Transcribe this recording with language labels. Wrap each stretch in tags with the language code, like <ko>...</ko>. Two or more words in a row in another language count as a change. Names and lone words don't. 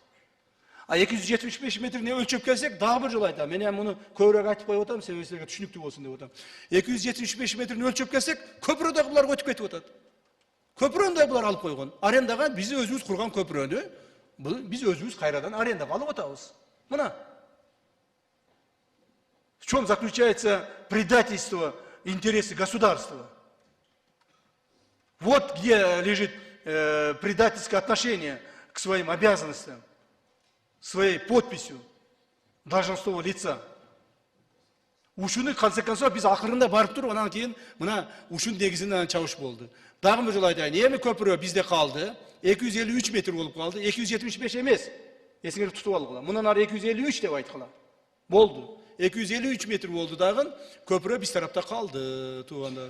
<ky>А 275 метрни өлчөп келсек, дагы бир жолу айтам. Мен муну көбүрөөк айтып коюп атам, себеби силерге түшүнүктүү болсун деп атам. 275 метрни өлчөп келсек, көпүрө дагы булар өтүп кетип атат. Көпүрөнү да булар алып койгон. Арендага биз өзүбүз курган көпүрөнү биз өзүбүз кайрадан арендага алып атабыз. Мына.</ky> <ru>В чем заключается предательство интересы государства? Вот где лежит предательское отношение к своим обязанностям, своей подписью должностного лица.</ru> <ky>Ушуну</ky> <ru>конце концов</ru> <ky>биз акырында барып туруп, анан кийин мына ушун негизинен чабыш болду. Дагы бир жолу айтайын, эми көпүрө бизде калды, 253 метр болуп калды, 275 эмес. Эсиңерди тутуп алгыла. Мындан ары 253 деп айткыла. Болду. 253 метр болду дагы, көпүрө биз тарапта калды, туугандар.</ky>